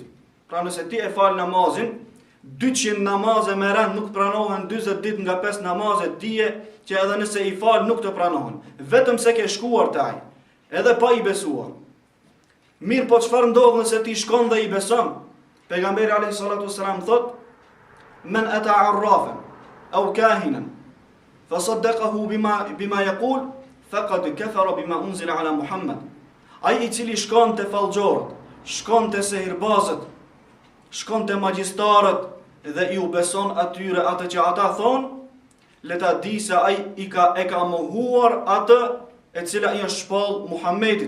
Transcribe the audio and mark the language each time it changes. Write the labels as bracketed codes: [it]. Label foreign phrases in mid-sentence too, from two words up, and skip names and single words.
[sq] Pra nëse ti e fal namazin, 200 namaze me rand nuk pranohen 40 ditë nga 5 namaze, dije që edhe nëse i fal nuk të pranohen, vetëm se ke shkuar te ai, edhe pa i besuar. Mirë po çfarë ndodh nëse ti shkon dhe i beson? [ar] Pejgamberi عليه الصلاة والسلام thot: "من أتى عرافا أو كاهنا فصدقه بما يقول فقد كفر بما أنزل على محمد." [sq] Ai i cili shkon te fallxhorët, shkon te sihirbazët, shkon te magjistarët dhe i u beson atyre atë që ata thon, le ta di se ai e ka mohuar atë e cila i është shpall Muhammedit.